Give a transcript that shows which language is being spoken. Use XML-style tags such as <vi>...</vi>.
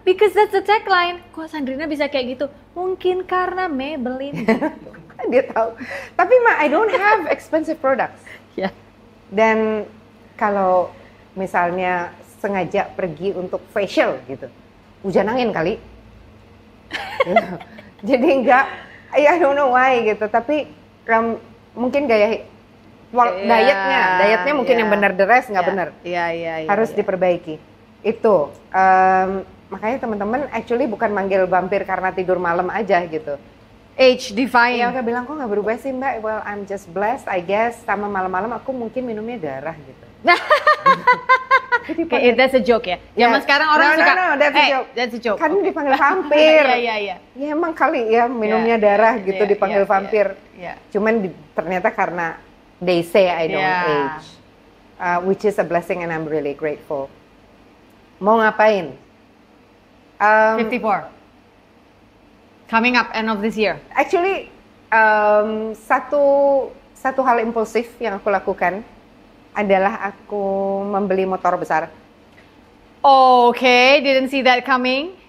<en>Because that's the tagline.</en> <id>Kok Sandrina bisa kayak gitu? Mungkin karena Maybelline. Dia tahu. Tapi</id> <en>I don't have expensive products.</en> <id>Dan kalau misalnya sengaja pergi untuk facial gitu, hujan angin kali. Jadi enggak,</id> <en>I don't know why</en> <id>gitu. Tapi mungkin gaya dietnya mungkin yang benar,</id> <en>the rest</en> <id>nggak benar. Harus diperbaiki. Itu makanya teman-teman actually bukan manggil vampir karena tidur malam aja gitu.</id> <en>Age defying.</en> <id>Ya, aku bilang kok nggak berubah sih Mbak.</id> <en>Well, I'm just blessed, I guess.</en> <id>Sama malam-malam aku mungkin minumnya darah gitu.</id> <en>Okay, that's a joke ya.</en> <id>Zaman sekarang orang suka.</id> <en>No, that's a joke.</en> <id>Kan dipanggil vampir. Iya. Ya emang kali ya minumnya darah gitu dipanggil vampir. Cuman ternyata karena they say I don't age, which is a blessing and I'm really grateful. Mau ngapain? 54.</id> <en>Coming up end of this year.</en> <id>Actually, satu hal impulsif yang aku lakukan adalah aku membeli motor besar.</id> <en>Okay, didn't see that coming.</en>